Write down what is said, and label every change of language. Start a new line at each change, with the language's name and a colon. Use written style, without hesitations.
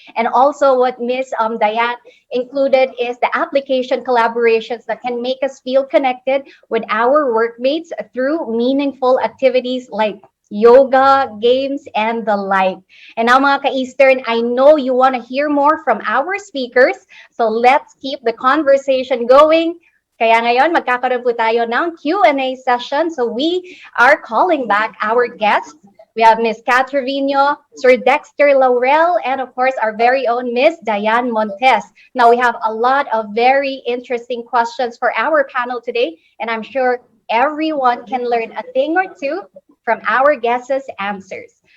English: And also what Miss Diane included is the application collaborations that can make us feel connected with our workmates through meaningful activities like yoga, games, and the like. And now
Filipino: mga ka-Eastern,
English: I know you want to hear more from our speakers. So let's keep the conversation going.
Filipino: Kaya ngayon, magkakaroon po tayo ng Q&A session.
English: So we are calling back our guests. We have Miss Kat Trevino, Sir Dexter Laurel, and of course, our very own Miss Diane Montes. Now, we have a lot of very interesting questions for our panel today, and I'm sure everyone can learn a thing or two from our guests' answers.